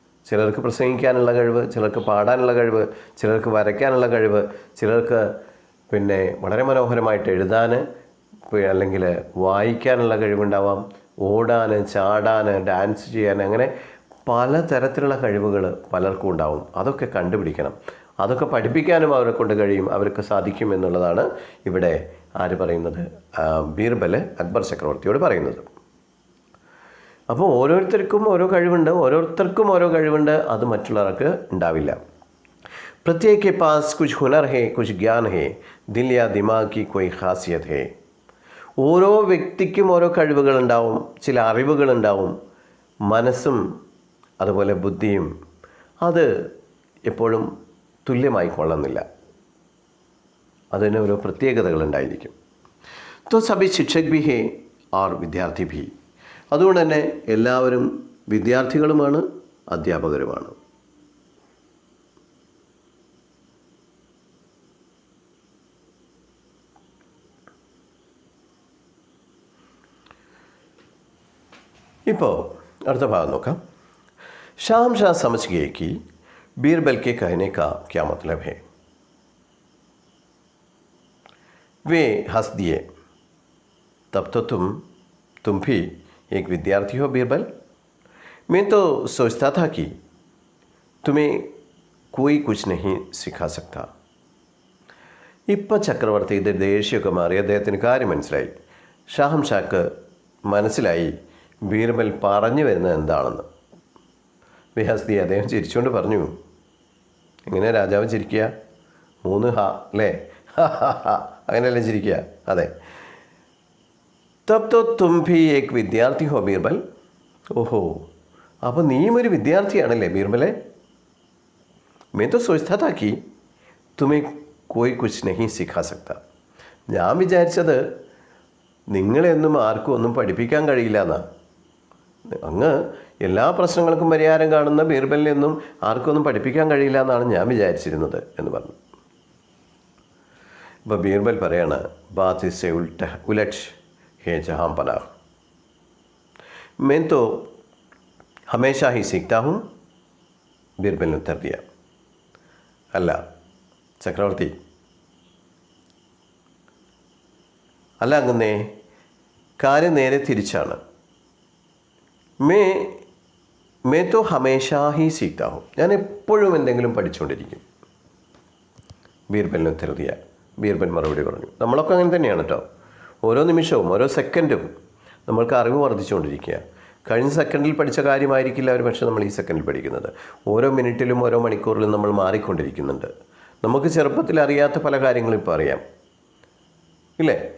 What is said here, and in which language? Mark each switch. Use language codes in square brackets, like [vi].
[ml] ചിലർക്ക് പ്രസംഗിക്കാനുള്ള കഴിവ്, ചിലർക്ക് പാടാനുള്ള കഴിവ്, ചിലർക്ക് വരയ്ക്കാനുള്ള കഴിവ്, ചിലർക്ക് വളരെ മനോഹരമായിട്ട് എഴുതാൻ അല്ലെങ്കിൽ വായിക്കാനുള്ള കഴിവുണ്ടാവാം, ഓടാൻ, ചാടാൻ, ഡാൻസ് ചെയ്യാൻ, അങ്ങനെ പലതരത്തിലുള്ള കഴിവുകൾ പലർക്കും ഉണ്ടാവും. അതൊക്കെ കണ്ടുപിടിക്കണം. അതൊക്കെ പഠിപ്പിക്കാനും അവരെ കൊണ്ട് കഴിയും, അവർക്ക് സാധിക്കും എന്നുള്ളതാണ് ഇവിടെ ആര് പറയുന്നത്? ബീർബൽ അക്ബർ ചക്രവർത്തിയോട് പറയുന്നത്. അപ്പോൾ ഓരോരുത്തർക്കും ഓരോ കഴിവുണ്ട്, അത് മറ്റുള്ളവർക്ക് ഉണ്ടാവില്ല. [hi] പ്രത്യേക के पास कुछ हुनर है, कुछ ज्ञान है, दिल या दिमाग की कोई खासियत है. [ml] ഓരോ വ്യക്തിക്കും ഓരോ കഴിവുകളുണ്ടാവും, ചില അറിവുകളുണ്ടാവും. മനസ്സും അതുപോലെ ബുദ്ധിയും അത് എപ്പോഴും തുല്യമായി കൊള്ളുന്നില്ല. അതിന് ഓരോ പ്രത്യേകതകളുണ്ടായിരിക്കും. [hi] तो सभी शिक्षक भी है और विद्यार्थी भी. [ml] അതുകൊണ്ട് തന്നെ എല്ലാവരും വിദ്യാർത്ഥികളുമാണ്, അധ്യാപകരുമാണ്. ഇപ്പോൾ അടുത്ത ഭാഗം നോക്കാം. [hi] शहंशाह समझ गए कि बीरबल के कहने का क्या मतलब है. वे हंस दिए. तब तो तुम भी एक विद्यार्थी हो बीरबल. मैं तो सोचता था कि तुम्हें कोई कुछ नहीं सिखा सकता. [ml] ഇപ്പോൾ ചക്രവർത്തിയുടെ ദേഷ്യമൊക്കെ മാറി അദ്ദേഹത്തിന് കാര്യം മനസ്സിലായി. ഷാഹംഷാക്ക് മനസ്സിലായി ബീർബൽ പറഞ്ഞു വരുന്നത് എന്താണെന്ന്. ബിഹാസ്തി അദ്ദേഹം ചിരിച്ചുകൊണ്ട് പറഞ്ഞു. എങ്ങനെ രാജാവ് ചിരിക്കുക? 3 ഹാ അല്ലേ? അങ്ങനെയല്ലേ ചിരിക്കുക? അതെ. [hi] തബ് തോ തും ഭി ഏക് വിദ്യാർത്ഥി ഹോ ബീർബൽ. [ml] ഓഹോ, അപ്പോൾ നീയും ഒരു വിദ്യാർത്ഥിയാണല്ലേ ബീർബലെ? [hi] मैं तो सोचता था कि तुम्हें कोई कुछ नहीं सिखा सकता. [ml] ഞാൻ വിചാരിച്ചത് നിങ്ങളെയൊന്നും ആർക്കും ഒന്നും പഠിപ്പിക്കാൻ കഴിയില്ല എന്നാ. അങ്ങ് എല്ലാ പ്രശ്നങ്ങൾക്കും പരിഹാരം കാണുന്ന ബീർബലിനെയൊന്നും ആർക്കൊന്നും പഠിപ്പിക്കാൻ കഴിയില്ല എന്നാണ് ഞാൻ വിചാരിച്ചിരുന്നത് എന്ന് പറഞ്ഞു. അപ്പോൾ ബീർബൽ പറയാണ്, [hi] ബാത് ഇസ്സെ ഉലറ്റ് ഹേ ജഹാം പനാഹ്, मैं तो हमेशा ही सीखता हूँ. ബീർബൽ ने उत्तर दिया. [ml] അല്ല ചക്രവർത്തി, അല്ല അങ്ങനെ കാര്യം നേരെ തിരിച്ചാണ്. [hi] मैं तो हमेशा ही सीखता हूँ. [ml] ഞാൻ എപ്പോഴും എന്തെങ്കിലും പഠിച്ചുകൊണ്ടിരിക്കും. ബീർബലിന് ഉത്തരവിയ. ബീർബൽ മറുപടി പറഞ്ഞു. നമ്മളൊക്കെ അങ്ങനെ തന്നെയാണ് കേട്ടോ. ഓരോ നിമിഷവും ഓരോ സെക്കൻഡും നമ്മൾക്ക് അറിവ് വർദ്ധിച്ചുകൊണ്ടിരിക്കുക. കഴിഞ്ഞ സെക്കൻഡിൽ പഠിച്ച കാര്യമായിരിക്കില്ല ഒരു പക്ഷേ നമ്മൾ ഈ സെക്കൻഡിൽ പഠിക്കുന്നത്. ഓരോ മിനിറ്റിലും ഓരോ മണിക്കൂറിലും നമ്മൾ മാറിക്കൊണ്ടിരിക്കുന്നുണ്ട്. നമുക്ക് ചെറുപ്പത്തിൽ അറിയാത്ത പല കാര്യങ്ങളും ഇപ്പോൾ അറിയാം, ഇല്ലേ?